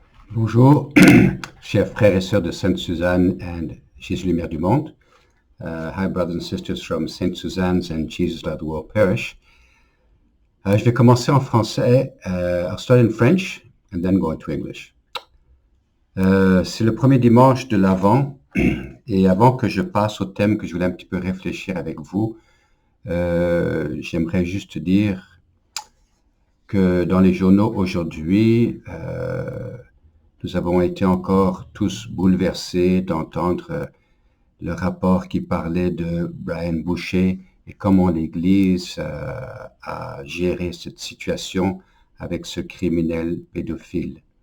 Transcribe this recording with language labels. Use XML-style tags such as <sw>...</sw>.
<fr>Bonjour, chers frères et sœurs de Sainte Suzanne and Jésus Lumière du Monde.</fr> <en>Hi, brothers and sisters from Saint Suzanne's and Jesus Light the World Parish.</en> <fr>Je vais commencer en français.</fr> <en>I'll start in French and then go into English.</en> <fr>C'est le premier dimanche de l'Avent et avant que je passe au thème que je voulais un petit peu réfléchir avec vous, j'aimerais juste dire que dans les journaux aujourd'hui, nous avons été encore tous bouleversés d'entendre le rapport qui parlait de Brian Boucher et comment l'Église a géré cette situation avec ce criminel pédophile.</fr>